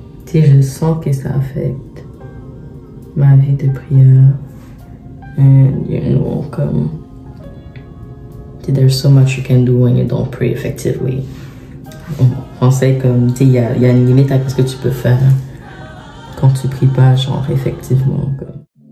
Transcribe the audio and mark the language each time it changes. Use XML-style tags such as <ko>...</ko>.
<fr>tu sais, je sens que ça affecte ma vie de prière.</fr> <en>And, you know,</en> <fr>comme,</fr> <en>there's so much you can do when you don't pray effectively.</en> <fr>En français, comme, tu sais, il y a une limite à ce que tu peux faire quand tu pries pas, genre, effectivement, comme.</fr>